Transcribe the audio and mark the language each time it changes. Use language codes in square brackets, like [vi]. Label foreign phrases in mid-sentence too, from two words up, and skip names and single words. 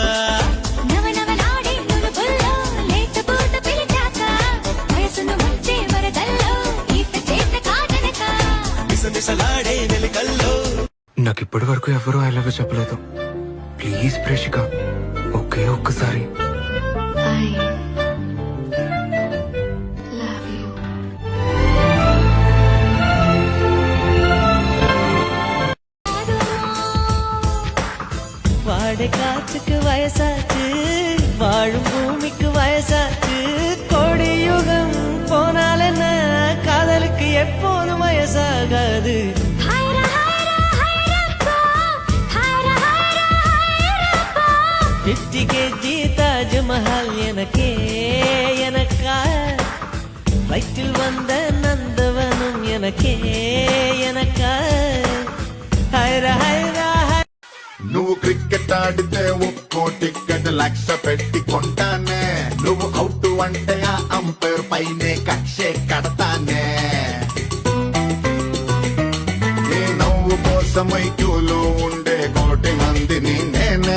[te] నవనవలాడే నునుపుల్లో లేతపూత పిలిచాక, వయసును ముంచే వరదల్లో ఈత చేత కాదనక. మిసమిసలాడే వెలికల్లో నాకు ఇప్పటి వరకు ఎవరూ [en] I love you [te] చెప్పలేదు. ప్లీజ్ ప్రేషిక ఒకే ఒక్కసారి. [en] I love you. [ta] வாடை காற்றுக்கு வயசாச்சு, வாழும் பூமிக்கு வயசாச்சு. கோடி யுகம் போனால் என்ன, காதலுக்கு எப்போதும் வயசாகாது. ஹைரா ஹைரா ஹைரப்பா, ஹைரா ஹைரா ஹைரப்பா. 50 kg தாஜ்மஹால் எனக்கே எனக்கா, வயிற்றில் வந்த நந்தவனும் எனக்கே எனக்கா. [te] హైరా హైరా నువ్వు క్రికెట్ ఆడితే ఒక్కో టికెట్ 1,00,000 పెట్టి కొంటానే. నువ్వు అవుట్ అంటే ఆ అంపైర్ పైనే కక్షే కడతానే. నీ నవ్వు కోసమై క్యూలో ఉండే 1,00,00,000 మందిని నేనే.